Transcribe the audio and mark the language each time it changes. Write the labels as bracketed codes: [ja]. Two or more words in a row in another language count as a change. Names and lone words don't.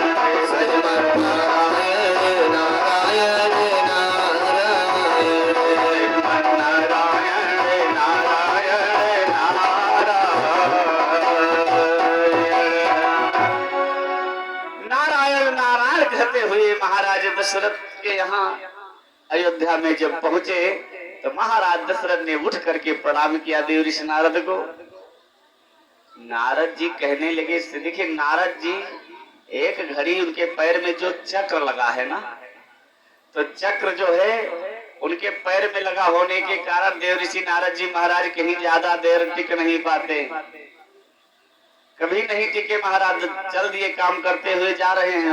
[hi] श्रीमन नारायण नारायण नारायण, नारायण नारायण नारायण नारायण कहते हुए महाराज दशरथ के यहाँ अयोध्या में जब पहुंचे तो महाराज दशरथ ने उठ करके प्रणाम किया देव ऋषि नारद को। नारद जी कहने लगे, देखिए नारद जी एक घड़ी उनके पैर में जो चक्र लगा है ना, तो चक्र जो है उनके पैर में लगा होने के कारण देव ऋषि नारद जी महाराज कहीं ज्यादा देर टिक नहीं पाते, कभी नहीं टिके महाराज, चल दिए, काम करते हुए जा रहे हैं।